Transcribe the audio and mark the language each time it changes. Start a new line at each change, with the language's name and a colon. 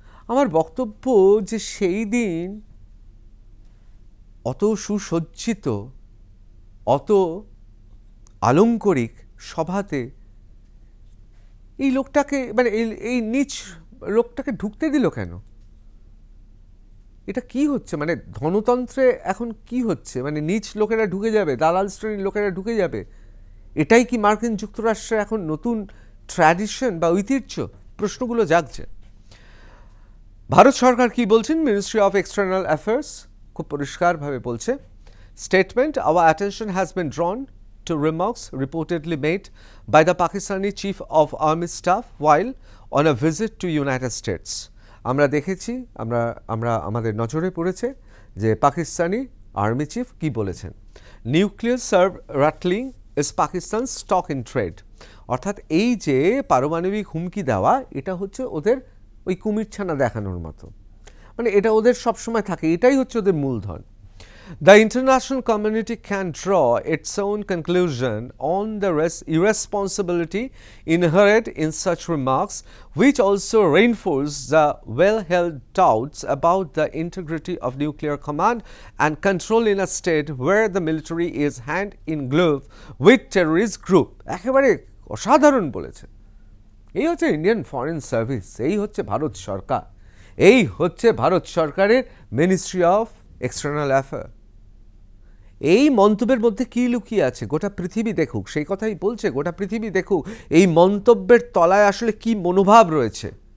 Bangla: আমার বক্তব্য যে সেই দিন অত সুসজ্জিত, অত আলংকরিক সভাতে এই লোকটাকে, মানে এই নীচ লোকটাকে ঢুকতে দিল কেন? এটা কি হচ্ছে? মানে ধনতন্ত্রে এখন কি হচ্ছে? মানে নীচ লোকেরা ঢুকে যাবে, দালাল শ্রেণীর লোকেরা ঢুকে যাবে, এটাই কি মার্কিন যুক্তরাষ্ট্রের এখন নতুন ট্র্যাডিশন বা ঐতিহ্য? প্রশ্নগুলো জাগছে। ভারত সরকার কি বলছেন?
English: ministry of external affairs
Bangla: খুব পরিষ্কারভাবে বলছে,
English: Statement, our attention has been drawn to remarks reportedly made by the Pakistani Chief of Army Staff while on a visit to United States.
Bangla: আমরা দেখেছি, আমাদের নজরে পড়েছে যে পাকিস্তানি আর্মি চিফ কি বলেছেন।
English: nuclear sabre rattling is Pakistan stock in trade,
Bangla: অর্থাৎ এই যে পারমাণবিক হুমকি দেওয়া, এটা হচ্ছে ওদের ওই কুমিরছানা দেখানোর মতো, মানে এটা ওদের সবসময় থাকে, এটাই হচ্ছে ওদের মূলধন।
English: The international community can draw its own conclusion on the irresponsibility inherent in such remarks, which also reinforce the well-held doubts about the integrity of nuclear command and control in a state where the military is hand in glove with terrorist group.
Bangla: একেবারে অসাধারণ বলেছে। এই হচ্ছে Indian foreign service, এই হচ্ছে ভারত সরকার, এই হচ্ছে ভারত সরকারের মিনিস্ট্রি অফ এক্সটার্নাল অ্যাফেয়ার। এই মন্তব্যের মধ্যে কি লুকিয়ে আছে গোটা পৃথিবী দেখুক, সেই কথাই বলছে, গোটা পৃথিবী দেখুক এই মন্তব্যের তলায় আসলে কি মনোভাব রয়েছে।